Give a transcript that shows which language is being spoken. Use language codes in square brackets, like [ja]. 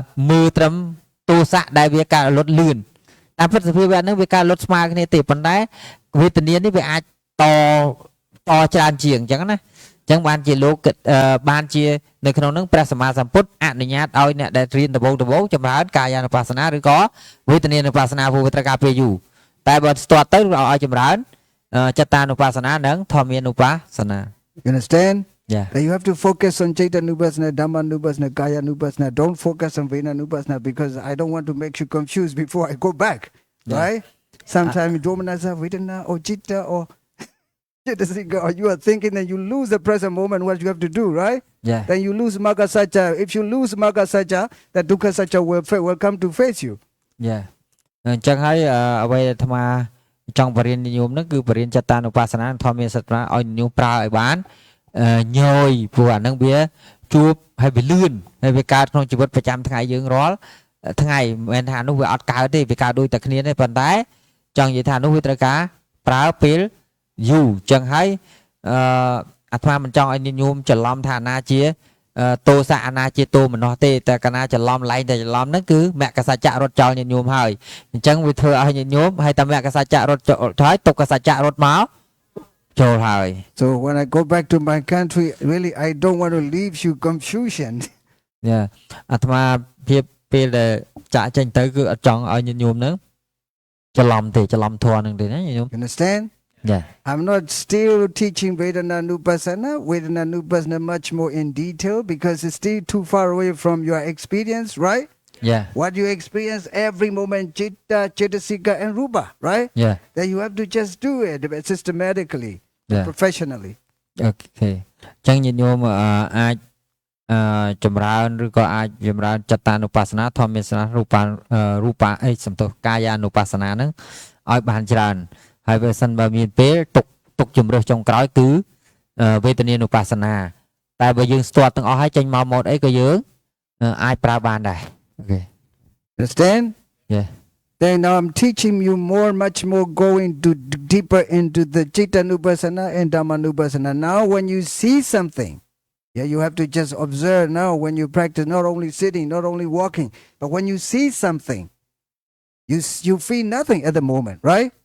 [km] មើលត្រឹមទោសៈដែលវាការលត់លឿនតែពិតសភាវៈហ្នឹងវាការលត់ស្មើគ្នាទេប៉ុន្តែវេទនានេះវាអាចតច្រើនជាងអញ្ចឹងណាអញ្ចឹងបានជាលោកបានជានៅក្នុងហ្នឹងព្រះសម្មាសម្ពុទ្ធអនុញ្ញាតឲ្យអ្នកដែលរៀនដំបូងចម្រើនកាយានុបស្សនាឬក៏វេទនានុបស្សនាព្រោះវាត្រូវការពេលយូរតែបើស្ទាត់ទៅឲ្យចម្រើនចត្តានុបស្សនានិងធម្មានុបស្សនា [en] You understand? Yeah. That you have to focus on Chaitanupassana, Dhammanupassana, Kayanupassana. Don't focus on Venanupassana because I don't want to make you confused before I go back. Yeah. Right? Sometimes Domanassa, Vedana, or Chitta, or Chitta, or you are thinking that you lose the present moment, what you have to do, right? Yeah. Then you lose Magga Satcha. If you lose Magga Satcha, that Dukkha Satcha will come to face you. Yeah. [km] អញ្ចឹងហើយអ្វីដែលអាត្មាចង់បរៀនញោមហ្នឹងគឺបរៀនចត្តានុបស្សនាធម្មសត្រាឲ្យញោមប្រើឲ្យបានញយព្រោះអាហ្នឹងវាជួបហើយវាលឿនហើយវាកើតក្នុងជីវិតប្រចាំថ្ងៃយើងរាល់ថ្ងៃមិនមែនថានោះវាអត់កើតទេវាកើតដូចតែគ្នាទេប៉ុន្តែចង់និយាយថានោះវាត្រូវការប្រើពេលយូរអញ្ចឹងហើយ អាត្មាមិនចង់ឲ្យញោមច្រឡំថាអាណាជាទោសៈអាណាជាទោមនោះទេតែកាលណាច្រឡំឡែងតែច្រឡំហ្នឹងគឺមគ្គសច្ចៈរត់ចោលញាតិញោមហើយអញ្ចឹងវាធ្វើឲ្យញាតិញោមហើយតែមគ្គសច្ចៈរត់ចោលហើយទុក្ខសច្ចៈរត់មកចូលហើយ [en] So when I go back to my country, really I don't want to leave you confusion. [km] យ៉ាអាត្មាភាពពេលដែលចាក់ចេញទៅគឺអត់ចង់ឲ្យញាតិញោមហ្នឹងច្រឡំទេច្រឡំធម៌ហ្នឹងទេណាញាតិញោម [en] Understand? Yeah. I'm not still teaching Vedananupassana much more in detail because it's still too far away from your experience, right? Yeah. What you experience every moment, Chitta, Cetasika, and Rupa, right? Yeah. Then you have to just do it systematically, Yeah. professionally. Okay. [km] អញ្ចឹងញាតិញោមអាចចម្រើនឬក៏អាចចម្រើនចត្តានុបស្សនាធម្មសនារូបាអីសំទោសកាយានុបស្សនាហ្នឹងឲ្យបានច្រើនហើយបើសិនបើមានពេលទុកជំរឿសចុងក្រោយគឺវេទនានុបស្សនាតែបើយើងស្ទាត់ទាំងអស់ហើយចេញមកម៉ូតអីក៏យើងអាចប្រើបានដែរ Okay. [en] Understand? Yeah. Then now I'm teaching you much more going deeper into the Chittanupassana and Dhammanupassana. Now when you see something, yeah, you have to just observe now when you practice, not only sitting, not only walking, but when you see something, you feel nothing at the moment, right?